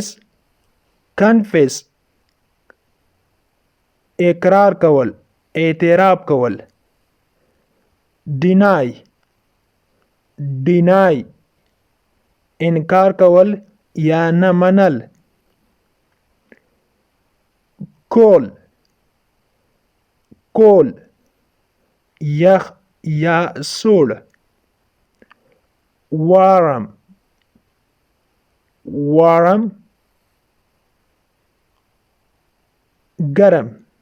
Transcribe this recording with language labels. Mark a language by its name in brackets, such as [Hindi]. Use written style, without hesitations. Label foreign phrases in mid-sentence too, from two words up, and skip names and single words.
[Pashto] confess اقرار کول اعتراف کول. [English] deny. deny [Pashto] انکار کول یا نه منل. [English] cold. cold [Pashto] یخ یا سوړ. [English] warm. warm ګرم.